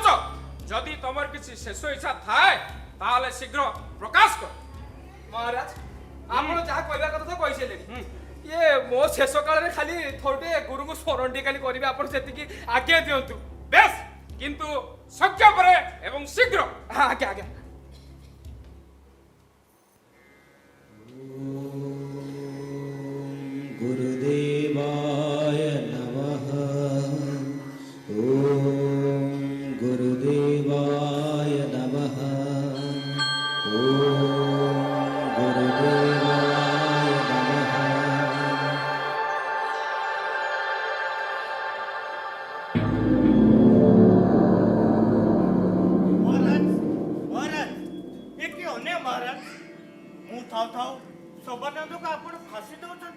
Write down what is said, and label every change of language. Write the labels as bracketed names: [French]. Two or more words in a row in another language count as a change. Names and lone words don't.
[Odia] ଯଦି ତମର କିଛି ଶେଷ ଇଚ୍ଛା ଥାଏ ତାହେଲେ ଶୀଘ୍ର ପ୍ରକାଶ କର। ମହାରାଜ ଆପଣ ଯାହା କହିବା କଥା ତ କହିସାରିଲେଣି। ଇଏ ମୋ ଶେଷ କାଳରେ ଖାଲି ଥରୁଟେ ଗୁରୁଙ୍କୁ ସ୍ମରଣ ଟିକେ ଖାଲି କରିବେ। ଆପଣ ସେତିକି ଆଜ୍ଞା ଦିଅନ୍ତୁ। ବେଶ, କିନ୍ତୁ ସଂକ୍ଷେପରେ ଏବଂ ଶୀଘ୍ର। ଆଜ୍ଞା ଆଜ୍ଞା। [Sanskrit] गुरुदेवाय नमः। ॐ गुरुदेवाय नमः। ॐ गुरुदेवाय नमः। [Odia] ମହାରାଜ ମହାରାଜ ଏ କି ଅନ୍ୟାୟ ମହାରାଜ! ମୁଁ ଥାଉ ଥାଉ ଶୋଭାନନ୍ଦକୁ ଆପଣ ଫାଶୀ ଦେଉଛନ୍ତି?